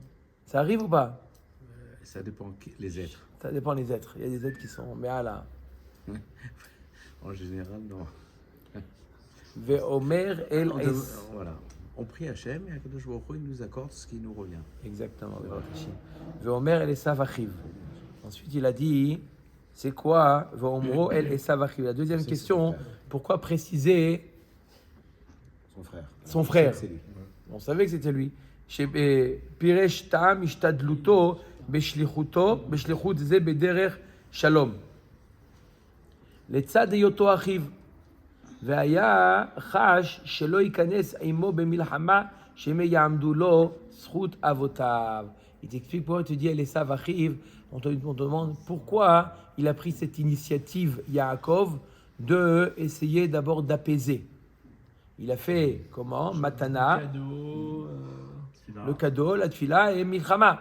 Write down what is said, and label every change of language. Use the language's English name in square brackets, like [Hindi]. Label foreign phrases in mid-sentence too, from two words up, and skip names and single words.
[French] Ça arrive ou pas? Ça dépend les êtres. Ça dépend des êtres. Il y a des êtres qui sont. Mais là. En général, non. [Hebrew] ואומר אל [French] On, es. voilà. On prie Hachem et Akadosh Baruch Hu, il nous accorde ce qui nous revient. Exactement. [Hebrew] ואומר אל עשו אחיו. [French] Ensuite, il a dit, c'est quoi [Hebrew] ויאמרו אל עשו אחיו. [French] La deuxième C'est question, son frère. pourquoi préciser Son frère. son frère? C'est lui. On savait que c'était lui. [Hebrew] פירש טעם השתדלותו בשליחות זה בדרך שלום. לצד היותו אחיו, והיה חש שלא ייכנס עמו במלחמה, שהם יעמדו לו זכות אבותיו. [French] Il t'explique pourquoi tu dis [Hebrew] עשו אחיו. [French] On te demande pourquoi il a pris cette initiative, Yaakov, de essayer d'abord d'apaiser. Il a fait comment? Matana, Cadeau. le cadeau, la tfila et Milchama.